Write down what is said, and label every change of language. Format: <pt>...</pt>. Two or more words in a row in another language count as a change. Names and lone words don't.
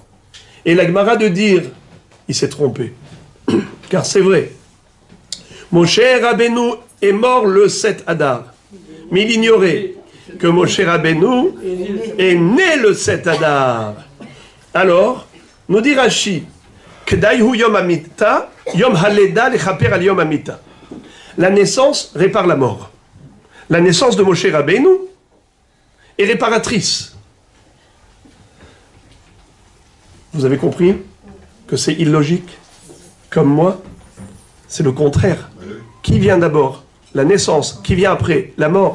<fr>Et la Gemara de dire, il s'est trompé. Car c'est vrai. Moshe Rabbeinu est mort le 7 Adar. Mais il ignorait que Moshe Rabbeinu est né le 7 Adar. Alors, nous dit</fr> <he>Rashi, כדי הוא יום המיתה, יום הלידה לכפר על יום המיתה.</he> <fr>La naissance répare la mort. La naissance de Moshe Rabbeinu est réparatrice. Vous avez compris que c'est illogique? Comme moi, c'est le contraire. Qui vient d'abord? La naissance. Qui vient après? La mort.</fr>